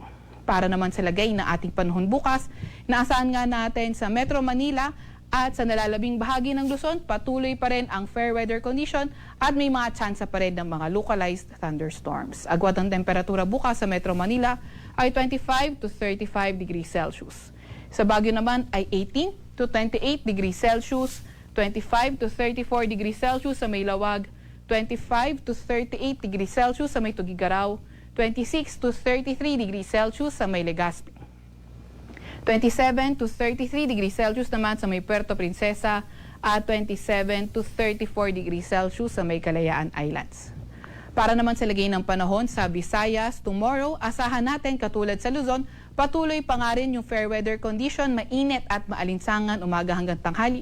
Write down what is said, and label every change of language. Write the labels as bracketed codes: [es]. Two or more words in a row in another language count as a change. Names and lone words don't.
[tl] Para naman sa lagay na ating panahon bukas, naasahan nga natin sa Metro Manila at sa nalalabing bahagi ng Luzon, patuloy pa rin ang [en] fair weather condition [tl] at may mga tsansa pa rin ng mga [en] localized thunderstorms. [tl] Agwat ang temperatura bukas sa Metro Manila ay 25 to 35 [en] degrees Celsius. [tl] Sa Baguio naman ay 18 to 28 [en] degrees Celsius, [tl] 25 to 34 [en] degrees Celsius [tl] sa may Lawag, 25 to 38 [en] degrees Celsius [tl] sa may Tugigaraw, 26 to 33 [en] degrees Celsius [tl] sa may Legazpi. 27 to 33 [en] degrees Celsius [tl] naman sa may Puerto Princesa at 27 to 34 [en] degrees Celsius [tl] sa may Kalayaan Islands. Para naman sa lagay ng panahon sa Visayas, tomorrow, asahan natin katulad sa Luzon, patuloy pa nga rin yung [en] fair weather condition, [tl] mainit at maalinsangan umaga hanggang tanghali.